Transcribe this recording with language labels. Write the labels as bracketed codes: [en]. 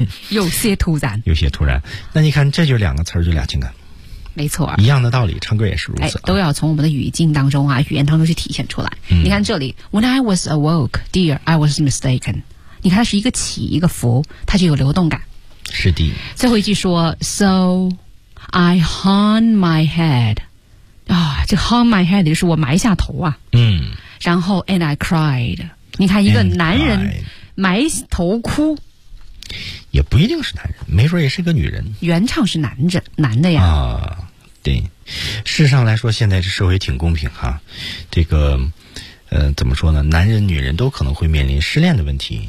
[zh] 有些突然，有些突然。那你看，这就两个词儿，就俩情感。没错，一样的道理，唱歌也是如此、哎、都要从我们的语境当中啊，语言当中去体现出来、嗯、你看这里 [en] When I was awoke, dear, I was mistaken， [zh] 你看它是一个起一个伏，它就有流动感。是的，最后一句说 [en] So I hung my head [zh] 啊，这 [en] hung my head [zh] 就是我埋下头啊，嗯，然后 [en] And I cried， [zh] 你看一个男人埋头哭，也不一定是男人，没准也是个女人。原唱是男的呀。啊，对，事上来说，现在这社会挺公平哈。这个，怎么说呢？男人、女人都可能会面临失恋的问题。